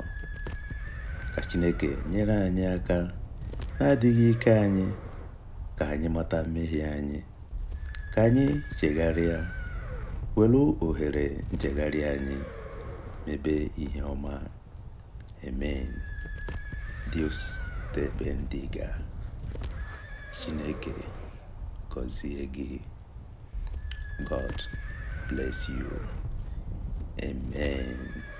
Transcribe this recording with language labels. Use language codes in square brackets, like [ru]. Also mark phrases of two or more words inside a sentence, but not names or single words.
[ig] Ka Chineke nyere anyị aka na-adịghị ike anyị, ka anyị mata mmehie anyị, ka anyị chegharịa, were ohere nchegharị anyị mebe ihe ọma. [es] Amen. Dios te bendiga. [ig] Chineke gọzie gị. [en] God bless you. Amen.